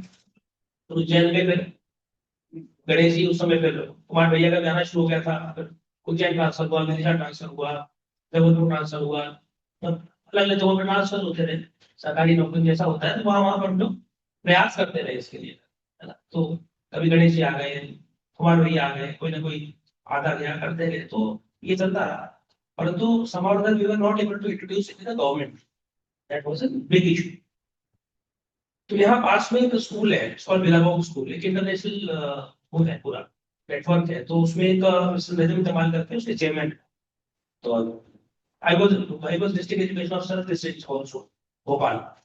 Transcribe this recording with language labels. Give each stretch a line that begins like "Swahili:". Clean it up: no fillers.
Hindi: तो उज्जैन में फिर गणेश जी, उस समय फिर कुमार भैया का गाना शुरू हो गया था, फिर उज्जैन ट्रांसफर हुआ, विदिशा ट्रांसफर हुआ, जबलपुर ट्रांसफर हुआ, अलग अलग जगहों पर ट्रांसफर होते रहे, सरकारी नौकरी जैसा होता है, तो वहां वहां पर हम लोग प्रयास करते रहे इसके लिए, है ना। तो कभी गणेश जी आ गए, कुमार भैया आ गए, कोई ना कोई आता गया, करते रहे, तो ये चलता रहा।
English: परंतु somehow or other we were not able to introduce it in the government. That was a big issue.
Hindi: तो यहाँ पास में एक स्कूल है, इसको बिलाबाग स्कूल, एक इंटरनेशनल वो है, पूरा नेटवर्क है, तो उसमें एक मिस्टर नजम जमाल करते हैं, उसके चेयरमैन।
English: तो I was district education officer district also, Bhopal.